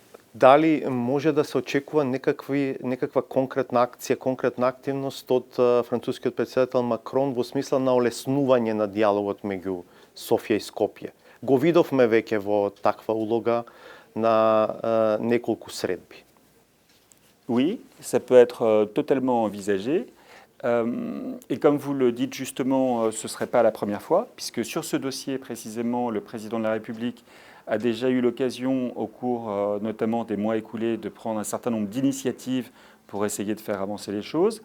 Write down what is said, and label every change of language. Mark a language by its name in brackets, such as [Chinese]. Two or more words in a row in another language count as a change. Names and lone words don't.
[Macedonian] Дали може да се очекува некаква конкретна акција, конкретна активност од францускиот председател Макрон во смисла на олеснување на диалогот меѓу Софија и Скопје? Го видовме веќе во таква улога на неколку средби. [French] Oui, ça peut être totalement envisagé. Et comme vous le dites justement, ce ne serait pas la première fois, puisque sur ce dossier précisément, le président de la République a déjà eu l'occasion, au cours notamment des mois écoulés, de prendre un certain nombre d'initiatives pour essayer de faire avancer les choses.